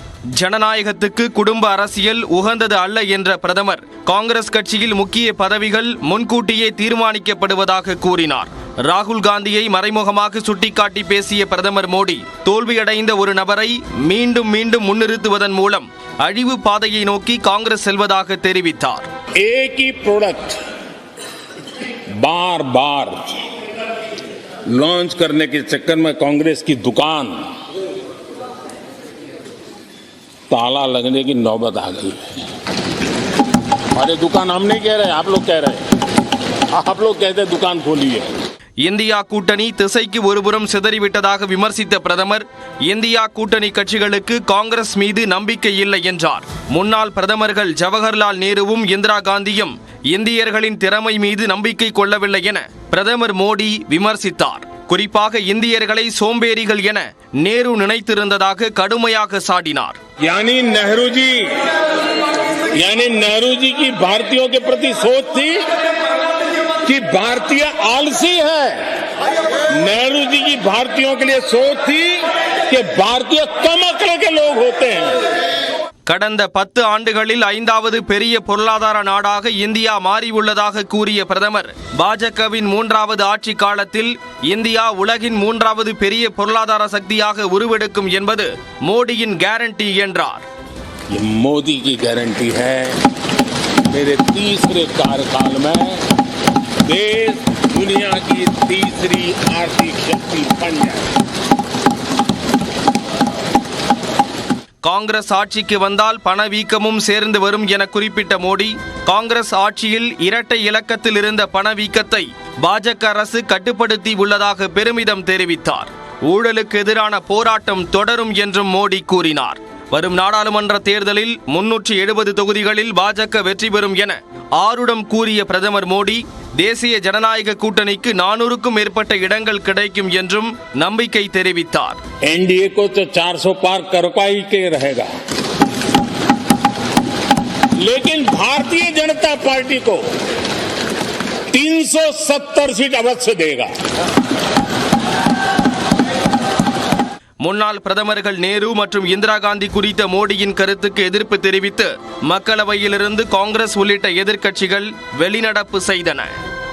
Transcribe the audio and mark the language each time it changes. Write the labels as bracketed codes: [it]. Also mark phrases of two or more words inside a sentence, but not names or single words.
[ta] ஜனநாயகத்துக்கு குடும்ப அரசியல் உகந்தது அல்ல என்ற பிரதமர் காங்கிரஸ் கட்சியில் முக்கிய பதவிகள் முன்கூட்டியே தீர்மானிக்கப்படுவதாக கூறினார். ராகுல் காந்தியை மறைமுகமாக சுட்டிக்காட்டி பேசிய பிரதமர் மோடி தோல்வியடைந்த ஒரு நபரை மீண்டும் மீண்டும் முன்னிறுத்துவதன் மூலம் அழிவு பாதையை நோக்கி காங்கிரஸ் செல்வதாக தெரிவித்தார். [hi] एक ही प्रोडक्ट बार बार लॉन्च करने के चक्कर में कांग्रेस की दुकान ताला लगने की नौबत आ गई है. अरे दुकान हम नहीं कह रहे, आप लोग कह रहे हैं. आप लोग कहते हैं दुकान खोली है. [ta] இந்தியா கூட்டணி திசைக்கு ஒருபுறம் சிதறிவிட்டதாக விமர்சித்த பிரதமர் இந்தியா கூட்டணி கட்சிகளுக்கு காங்கிரஸ் மீது நம்பிக்கை இல்லை என்றார். முன்னாள் பிரதமர்கள் ஜவஹர்லால் நேருவும் இந்திரா காந்தியும் இந்தியர்களின் திறமை மீது நம்பிக்கை கொள்ளவில்லை என பிரதமர் மோடி விமர்சித்தார். குறிப்பாக இந்தியர்களை சோம்பேறிகள் என நேரு நினைத்திருந்ததாக கடுமையாக சாடினார். [hi] यानी नेहरू जी की भारतीयों के प्रति सोच थी कि भारतीय आलसी है. नेहरू जी की भारतीयों के लिए सोच थी कि भारतीय कम अक्ल के लोग होते हैं. [ta] கடந்த 10 ஆண்டுகளில் 5வது பெரிய பொருளாதார நாடாக இந்தியா மாறியுள்ளதாக கூறிய பிரதமர் பாஜகவின் 3வது ஆட்சி காலத்தில் இந்தியா உலகின் 3வது பெரிய பொருளாதார சக்தியாக உருவெடுக்கும் என்பது மோடியின் கேரண்டி என்றார். [hi] मोदी की गारंटी है मेरे तीसरे कार्यकाल में देश दुनिया की तीसरी आर्थिक शक्ति बन जाए. [ta] காங்கிரஸ் ஆட்சிக்கு வந்தால் பணவீக்கமும் சேர்ந்து வரும் என குறிப்பிட்ட மோடி காங்கிரஸ் ஆட்சியில் இரட்டை இலக்கத்தில் இருந்த பணவீக்கத்தை பாஜக அரசு கட்டுப்படுத்தி உள்ளதாக பெருமிதம் தெரிவித்தார். ஊழலுக்கு எதிரான போராட்டம் தொடரும் என்றும் மோடி கூறினார். வரும் நாடாளுமன்ற தேர்தலில் 370 தொகுதிகளில் பாஜக வெற்றி பெறும் என ஆருடம் கூறிய பிரதமர் மோடி தேசிய ஜனநாயக கூட்டணிக்கு 400க்கும் மேற்பட்ட இடங்கள் கிடைக்கும் என்றும் நம்பிக்கை தெரிவித்தார். [hi] एनडीए को तो 400 पार करवा ही के रहेगा. लेकिन भारतीय जनता पार्टी को 370 सीट अवश्य देगा। [ta] முன்னாள் பிரதமர்கள் நேரு மற்றும் இந்திரா காந்தி குறித்த மோடியின் கருத்துக்கு எதிர்ப்பு தெரிவித்து மக்களவையிலிருந்து காங்கிரஸ் உள்ளிட்ட எதிர்க்கட்சிகள் வெளிநடப்பு செய்தன.